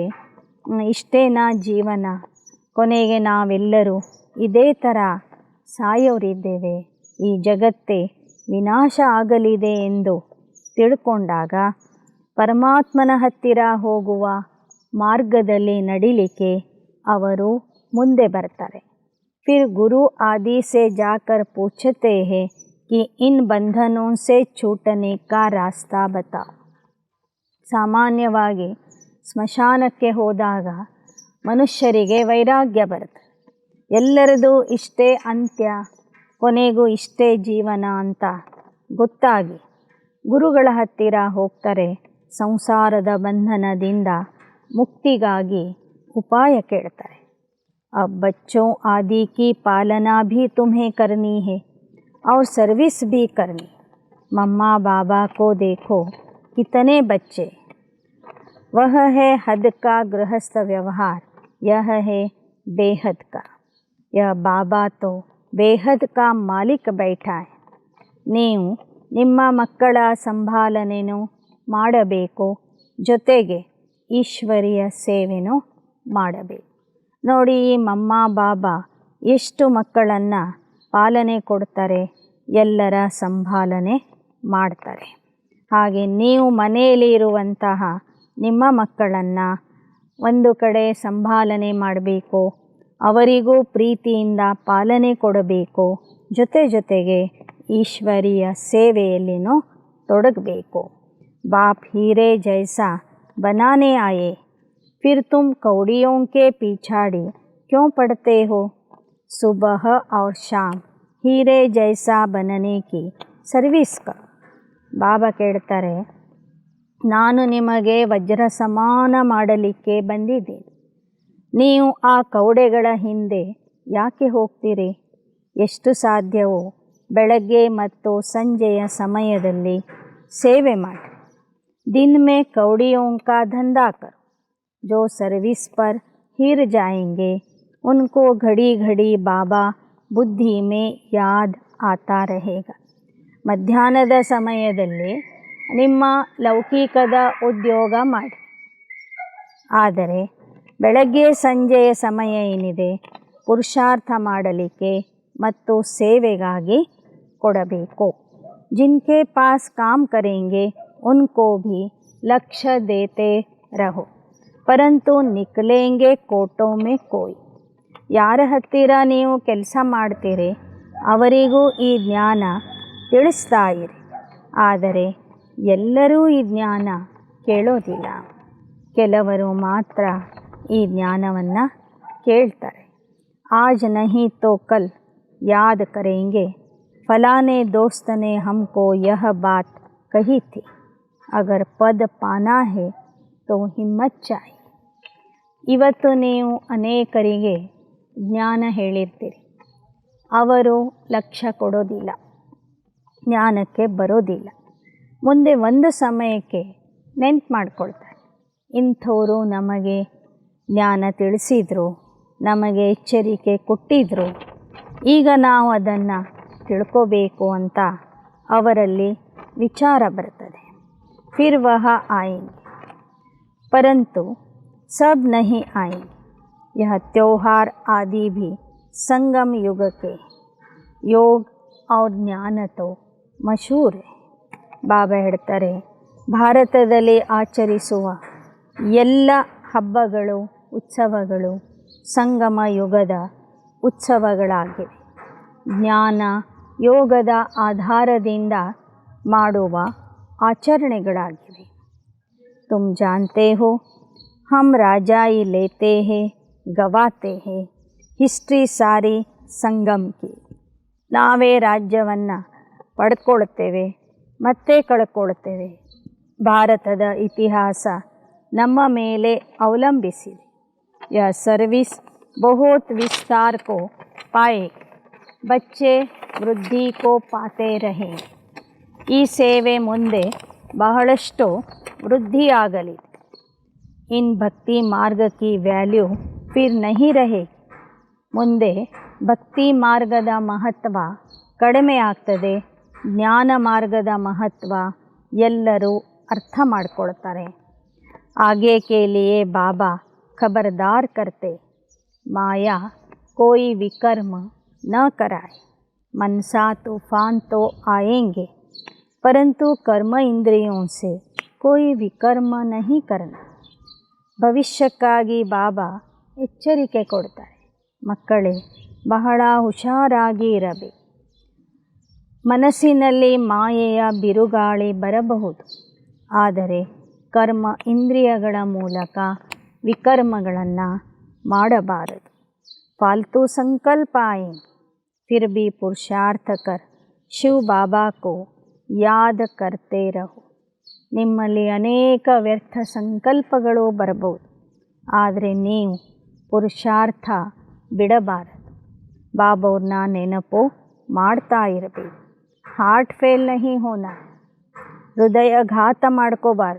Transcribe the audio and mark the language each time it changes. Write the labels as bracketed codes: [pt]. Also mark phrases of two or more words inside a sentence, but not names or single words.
[kn] ಇಷ್ಟೇನಾ ಜೀವನ, ಕೊನೆಗೆ ನಾವೆಲ್ಲರೂ ಇದೇ ಥರ ಸಾಯೋರಿದ್ದೇವೆ, ಈ ಜಗತ್ತೇ ವಿನಾಶ ಆಗಲಿದೆ ಎಂದು ತಿಳ್ಕೊಂಡಾಗ ಪರಮಾತ್ಮನ ಹತ್ತಿರ ಹೋಗುವ ಮಾರ್ಗದಲ್ಲಿ ನಡಿಲಿಕ್ಕೆ ಅವರು ಮುಂದೆ ಬರ್ತಾರೆ. [hi] फिर गुरु आदि से जाकर पूछते हैं कि इन बंधनों से छूटने का रास्ता बताओ. [kn] ಸಾಮಾನ್ಯವಾಗಿ ಸ್ಮಶಾನಕ್ಕೆ ಹೋದಾಗ ಮನುಷ್ಯರಿಗೆ ವೈರಾಗ್ಯ ಬರುತ್ತೆ. ಎಲ್ಲರದು ಇಷ್ಟೇ ಅಂತ್ಯ, ಕೊನೆಗೂ ಇಷ್ಟೇ ಜೀವನ ಅಂತ ಗೊತ್ತಾಗಿ ಗುರುಗಳ ಹತ್ತಿರ ಹೋಗ್ತಾರೆ. ಸಂಸಾರದ ಬಂಧನದಿಂದ ಮುಕ್ತಿಗಾಗಿ ಉಪಾಯ ಕೇಳ್ತಾರೆ. [hi] अब बच्चों आदि की पालना भी तुम्हें करनी है और सर्विस भी करनी. मम्मा बाबा को देखो, कितने बच्चे. वह है हद का गृहस्थ व्यवहार, यह है बेहद का. यह बाबा तो बेहद का मालिक बैठा है. [kn] ನೀವು ನಿಮ್ಮ ಮಕ್ಕಳ ಸಂಭಾಲನೆನೂ ಮಾಡಬೇಕು, ಜೊತೆಗೆ ಈಶ್ವರಿಯ ಸೇವೆನೂ ಮಾಡಬೇಕು. ನೋಡಿ, ಈ ಮಮ್ಮ ಬಾಬಾ ಎಷ್ಟು ಮಕ್ಕಳನ್ನು ಪಾಲನೆ ಕೊಡ್ತಾರೆ, ಎಲ್ಲರ ಸಂಭಾಲನೆ ಮಾಡ್ತಾರೆ. ಹಾಗೆ ನೀವು ಮನೆಯಲ್ಲಿ ಇರುವಂತಹ ನಿಮ್ಮ ಮಕ್ಕಳನ್ನು ಒಂದು ಕಡೆ ಸಂಭಾಲನೆ ಮಾಡಬೇಕು, ಅವರಿಗೂ ಪ್ರೀತಿಯಿಂದ ಪಾಲನೆ ಕೊಡಬೇಕು, ಜೊತೆಗೆ ಈಶ್ವರಿಯ ಸೇವೆಯಲ್ಲಿನೂ ತೊಡಗಬೇಕು. [hi] बाप हीरे जैसा बनाने आए, फिर तुम कौड़ियों के पीछाड़ी क्यों पड़ते हो. सुबह और शाम हीरे जैसा बनने की सर्विस करो. [kn] ಬಾಬಾ ಕೇಳ್ತಾರೆ, ನಾನು ನಿಮಗೆ ವಜ್ರ ಸಮಾನ ಮಾಡಲಿಕ್ಕೆ ಬಂದಿದ್ದೀನಿ. ನೀವು ಆ ಕೌಡೆಗಳ ಹಿಂದೆ ಯಾಕೆ ಹೋಗ್ತೀರಿ. ಎಷ್ಟು ಸಾಧ್ಯವೋ ಬೆಳಗ್ಗೆ ಮತ್ತು ಸಂಜೆಯ ಸಮಯದಲ್ಲಿ ಸೇವೆ ಮಾಡಿ. [hi] दिन में कौड़ियों का धंधा करो. जो सर्विस पर हिर जाएंगे उनको घड़ी घड़ी बाबा बुद्धि में याद आता रहेगा. [kn] ಮಧ್ಯಾಹ್ನದ ಸಮಯದಲ್ಲಿ ನಿಮ್ಮ ಲೌಕಿಕದ ಉದ್ಯೋಗ ಮಾಡಿ, ಆದರೆ ಬೆಳಗ್ಗೆ ಸಂಜೆಯ ಸಮಯ ಏನಿದೆ ಪುರುಷಾರ್ಥ ಮಾಡಲಿಕ್ಕೆ ಮತ್ತು ಸೇವೆಗಾಗಿ ಕೊಡಬೇಕು. [hi] जिनके पास काम करेंगे उनको भी लक्ष्य देते रहो, परंतु निकलेंगे कोटों में कोई. [kn] ಯಾರ ಹತ್ತಿರ ನೀವು ಕೆಲಸ ಮಾಡ್ತೀರಿ ಅವರಿಗೂ ಈ ಜ್ಞಾನ ತಿಳಿಸ್ತಾ ಇರಿ. ಆದರೆ ಎಲ್ಲರೂ ಈ ಜ್ಞಾನ ಕೇಳೋದಿಲ್ಲ, ಕೆಲವರು ಮಾತ್ರ ಈ ಜ್ಞಾನವನ್ನು ಕೇಳ್ತಾರೆ. [hi] आज नहीं तो कल याद करेंगे, फलाने दोस्त ने हमको यह बात कही थी. अगर पद पाना है तो हिम्मत चाहिए. [kn] ಇವತ್ತು ನೀವು ಅನೇಕರಿಗೆ ಜ್ಞಾನ ಹೇಳಿರ್ತೀರಿ, ಅವರು ಲಕ್ಷ್ಯ ಕೊಡೋದಿಲ್ಲ, ಜ್ಞಾನಕ್ಕೆ ಬರೋದಿಲ್ಲ. ಮುಂದೆ ಒಂದು ಸಮಯಕ್ಕೆ ನೆನ್ಪು ಮಾಡ್ಕೊಳ್ತಾರೆ, ಇಂಥವರು ನಮಗೆ ಜ್ಞಾನ ತಿಳಿಸಿದರು, ನಮಗೆ ಎಚ್ಚರಿಕೆ ಕೊಟ್ಟಿದ್ದರು, ಈಗ ನಾವು ಅದನ್ನು ತಿಳ್ಕೋಬೇಕು ಅಂತ ಅವರಲ್ಲಿ ವಿಚಾರ ಬರ್ತದೆ. [hi] फिर वह आएंगे परंतु सब नहीं आएंगे. यह त्योहार आदि भी संगम युग के. ಯೋಗ और ಜ್ಞಾನ तो ಮಶಹೂರ್ है. [kn] ಬಾಬಾ ಹೇಳ್ತಾರೆ, ಭಾರತದಲ್ಲಿ ಆಚರಿಸುವ ಎಲ್ಲ ಹಬ್ಬಗಳು ಉತ್ಸವಗಳು ಸಂಗಮ ಯುಗದ ಉತ್ಸವಗಳಾಗಿವೆ. ಜ್ಞಾನ ಯೋಗದ ಆಧಾರದಿಂದ ಮಾಡುವ ಆಚರಣೆಗಳಾಗಿವೆ. [hi] तुम जानते हो हम राजाई लेते हैं गवाते हैं हिस्ट्री सारी संगम की. [kn] ನಾವೇ ರಾಜ್ಯವನ್ನು ಪಡ್ಕೊಳ್ತೇವೆ ಮತ್ತೆ ಕಳ್ಕೊಳ್ತೇವೆ. ಭಾರತದ ಇತಿಹಾಸ ನಮ್ಮ ಮೇಲೆ ಅವಲಂಬಿಸಿದೆ. [hi] यह सर्विस बहुत विस्तार को पाए बच्चे वृद्धि को पाते रहे. [kn] ಈ ಸೇವೆ ಮುಂದೆ ಬಹಳಷ್ಟು ವೃದ್ಧಿಯಾಗಲಿದೆ. [hi] इन भक्ति मार्ग की वैल्यू फिर नहीं रहेगी. [kn] ಮುಂದೆ ಭಕ್ತಿ ಮಾರ್ಗದ ಮಹತ್ವ ಕಡಿಮೆ ಆಗ್ತದೆ. ಜ್ಞಾನ ಮಾರ್ಗದ ಮಹತ್ವ ಎಲ್ಲರೂ ಅರ್ಥ ಮಾಡಿಕೊಳ್ತಾರೆ. [hi] आगे के लिए बाबा खबरदार करते, माया कोई विकर्म न कराए. मनसा तूफान तो आएंगे परंतु कर्म इंद्रियों से कोई विकर्म नहीं करना. [kn] ಭವಿಷ್ಯಕ್ಕಾಗಿ ಬಾಬಾ ಎಚ್ಚರಿಕೆ ಕೊಡ್ತಾರೆ. ಮಕ್ಕಳೇ, ಬಹಳ ಹುಷಾರಾಗಿ ಇರಬೇಕು. ಮನಸ್ಸಿನಲ್ಲಿ ಮಾಯೆಯ ಬಿರುಗಾಳಿ ಬರಬಹುದು, ಆದರೆ ಕರ್ಮ ಇಂದ್ರಿಯಗಳ ಮೂಲಕ ವಿಕರ್ಮಗಳನ್ನು ಮಾಡಬಾರದು. [hi] फालतू संकल्प आए फिर भी पुरुषार्थ कर शिव बाबा को याद करते रहो. [kn] ನಿಮ್ಮಲ್ಲಿ ಅನೇಕ ವ್ಯರ್ಥ ಸಂಕಲ್ಪಗಳು ಬರಬಹುದು, ಆದರೆ ನೀವು ಪುರುಷಾರ್ಥ ಬಿಡಬಾರದು. ಬಾಬವ್ರನ್ನ ನೆನಪು ಮಾಡ್ತಾ ಇರಬೇಕು. [en] heart fail [hi] नहीं होना, [kn] ಹೃದಯಘಾತ ಮಾಡ್ಕೋಬಾರ್ದು.